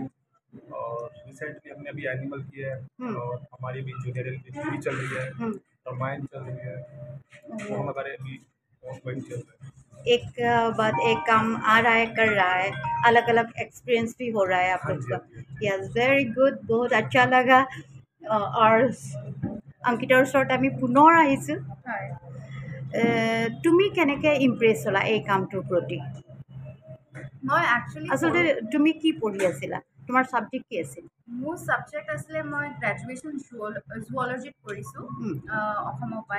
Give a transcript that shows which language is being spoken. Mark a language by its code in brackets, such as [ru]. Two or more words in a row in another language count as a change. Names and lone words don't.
[hi] और रिसेंटली हमने अभी एनिमल किया है, और हमारी भी जूनियर भी चल रही है, रामायण चल रही है, वो हमारे अभी ऑनगोइंग चल रहा है। एक बाद एक काम आ रहा है, कर रहा है, अलग अलग एक्सपीरियंस भी हो रहा है आप लोग का। [en] yes, very good, [hi] बहुत अच्छा लगा। [as] और अंकितार ওচৰত আমি পুনৰ আহিছোঁ। তুমি কেনেকৈ ইমপ্ৰেছ হ'লা এই কামটোৰ প্ৰতি? মই একচুৱেলি আচলতে তুমি কি পঢ়ি আছিলা, তোমাৰ ছাবজেক্ট কি আছিল? মোৰ ছাবজেক্ট আছিলে, মই গ্ৰেজুৱেশ্যন জুৱলজিত কৰিছোঁ অসমৰ পৰাই।